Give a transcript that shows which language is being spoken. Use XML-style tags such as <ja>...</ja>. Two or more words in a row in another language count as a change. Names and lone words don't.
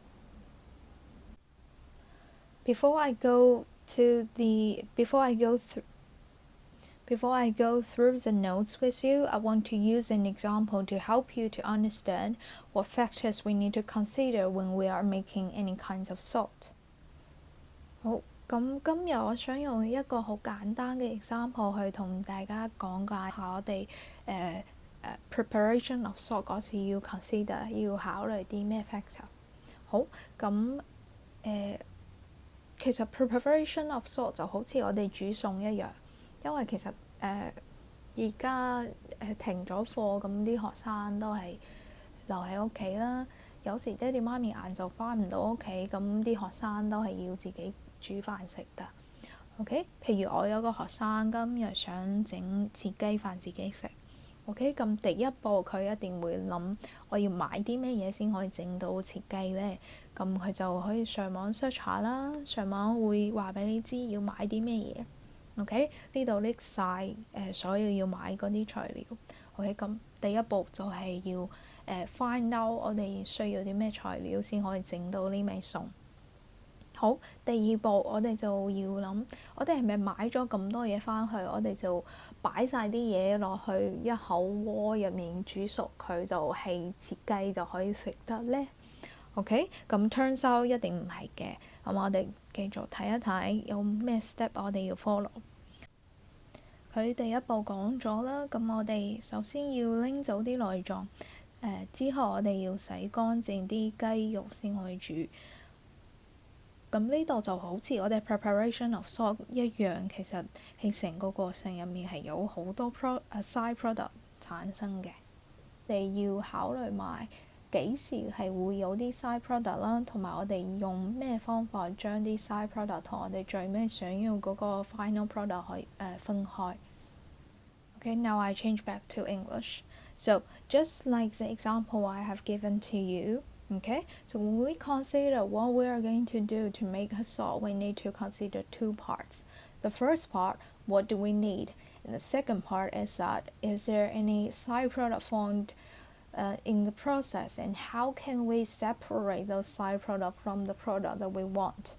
<en>Before I go through the notes with you, I want to use an example to help you to understand what factors we need to consider when we are making any kinds of salt.</en> <yue>好，咁今日我想用一個好簡單嘅 example 去同大家講解下我哋</yue> <en>preparation of salt</en> <yue>嗰時要 consider 要考慮啲咩 factor。好，咁其實</yue> <en>preparation of salt</en> <yue>就好似我哋煮餸一樣，因為其實而家停咗課，咁啲學生都係留喺屋企啦。有時爹哋媽咪晏晝翻唔到屋企，咁啲學生都係要自己煮飯食㗎。OK， 譬如我有個學生今日想整切雞飯自己食。OK， 咁第一步佢一定會諗我要買啲咩嘢先可以整到切雞呢？咁佢就可以上網 search 下啦，上網會話俾你知要買啲咩嘢。OK， 呢度拎晒所有要買嗰啲材料。OK， 咁第一步就係要</yue> <en>find out</en> <yue>我哋需要啲咩材料先可以整到呢味餸。好，第二步我哋就要諗，我哋係咪買咗咁多嘢返去，我哋就擺晒啲嘢落去一口鍋入面煮熟佢就係切雞就可以食得呢？ OK， 咁</yue> <en>turns out</en> <yue>一定唔係嘅。咁我哋繼續睇一睇有咩 step 我哋要 follow。佢第一步講咗啦，咁我哋首先要拎走啲內臟，之後我哋要洗乾淨啲雞肉先可以煮。咁呢度就好似我哋</yue> <en>preparation of salt</en> <yue>一樣，其實喺成個過程入面係有好多</yue> <en>side product</en> <yue>產生嘅。你要考慮埋幾時係會有啲</yue> <en>side product</en> <yue>啦，同埋我哋用咩方法將啲</yue> <en>side product</en> <yue>同我哋最尾想要嗰個</yue> <en>final product</en> <yue>可以分開。</yue> <en>Okay, now I change back to English. So just like the example I have given to you.Okay, so when we consider what we are going to do to make a salt, we need to consider two parts. The first part, what do we need? And the second part is that, is there any side product formed in the process, and how can we separate those side product from the product that we want?</en>